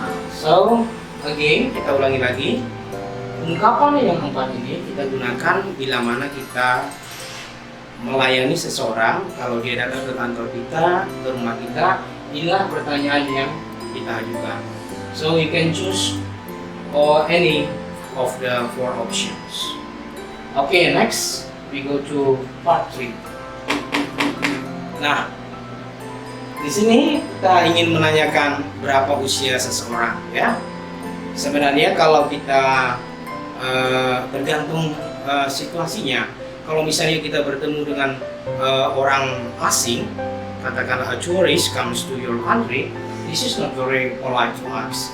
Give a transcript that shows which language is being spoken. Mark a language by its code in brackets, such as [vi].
[en] So again, [id] kita ulangi lagi. Ungkapan yang keempat ini kita gunakan bila mana kita melayani seseorang. Kalau dia datang ke kantor kita, ke rumah kita, inilah pertanyaan yang kita ajukan. [en] So you can choose any of the 4 options. Okay, next we go to part 3. [id] Nah, di sini kita ingin menanyakan berapa usia seseorang ya. Sebenarnya kalau kita tergantung situasinya. Kalau misalnya kita bertemu dengan orang asing, katakanlah [en] a tourist comes to your country, this is not very polite to ask.